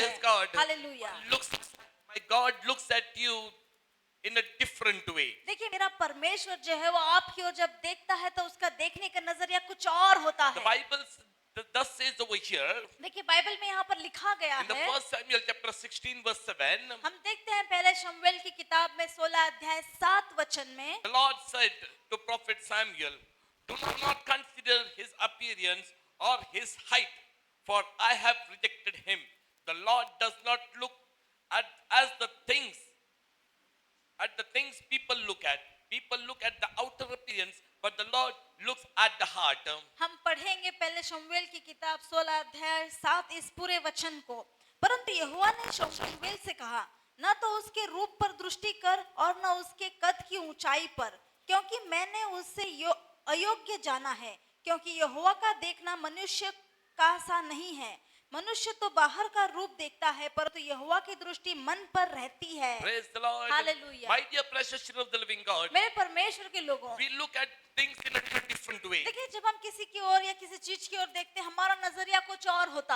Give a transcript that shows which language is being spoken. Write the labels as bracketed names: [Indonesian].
[English] praise God. [Hindi] Hallelujah. [English] My God looks at you in a different way. [Hindi] देखिए मेरा परमेश्वर जो है वो आपकी ओर जब देखता है तो उसका देखने का नजरिया कुछ और होता [English] The [Hindi] है. [English] Bible thus says over here [Hindi] देखिए बाइबल में यहाँ पर लिखा गया [English] in the [Hindi] है. [English] 1 Samuel chapter 16 verse 7, [Hindi] हम देखते हैं पहले शमूएल की किताब में 16 अध्याय 7 वचन में, [English] the Lord said to prophet Samuel, do not consider his appearance or his height, for I have rejected him. The Lord does not look at the things people look at. People look at the outer appearance, but the Lord looks at the heart. [Hindi] हम पढ़ेंगे पहले शमूएल की किताब 16 अध्याय 7 इस पूरे वचन को. परंतु यहोवा ने शमूएल से कहा, न तो उसके रूप पर दृष्टि कर और न उसके कद की ऊंचाई पर, क्योंकि मैंने उसे अयोग्य जाना है. क्योंकि यहोवा का देखना मनुष्य का सा नहीं है. मनुष्य तो बाहर का रूप देखता है, परंतु यहोवा की दृष्टि मन पर रहती है. [English] Praise the Lord. Hallelujah. My dear precious children of the living God, [Hindi] मेरे परमेश्वर के लोगों, [English] we look at things in a different way. [Hindi] देखिए जब हम किसी की ओर या किसी चीज की ओर देखते हैं, हमारा नजरिया कुछ और होता